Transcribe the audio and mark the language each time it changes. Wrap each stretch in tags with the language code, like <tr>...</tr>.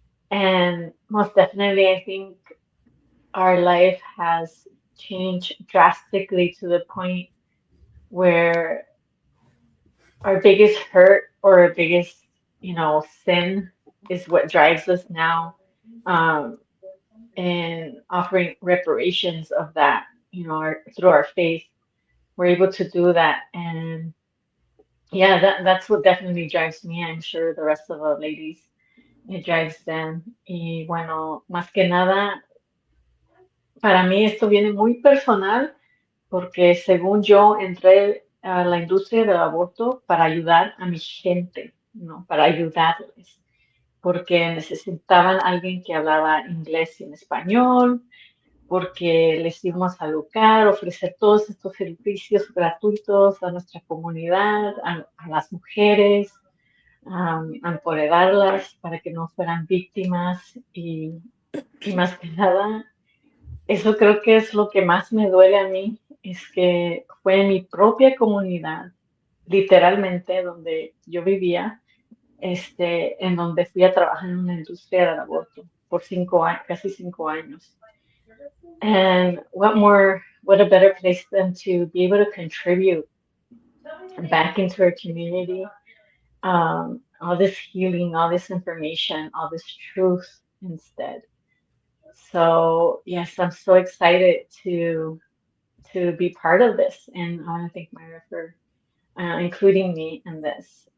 <en>And most definitely, I think our life has changed drastically to the point where our biggest hurt or our biggest, sin is what drives us now. Um, and offering reparations of that, through our faith, we're able to do that. And yeah, that's what definitely drives me. I'm sure the rest of the ladies, it drives them.</en> <es>Y bueno, más que nada, para mí esto viene muy personal porque según yo entré a la industria del aborto para ayudar a mi gente, ¿no? Para ayudarles, porque necesitaban alguien que hablaba inglés y en español, porque les íbamos a educar, ofrecer todos estos servicios gratuitos a nuestra comunidad, a las mujeres, empoderarlas para que no fueran víctimas y más que nada, eso creo que es lo que más me duele a mí, es que fue en mi propia comunidad, literalmente donde yo vivía, en donde fui a trabajar en una industria del aborto por 5 años, casi 5 años.</es> <en>And what a better place than to be able to contribute back into our community, all this healing, all this information, all this truth instead. So yes, I'm so excited to be part of this, and I want to thank Myra for including me in this.</en>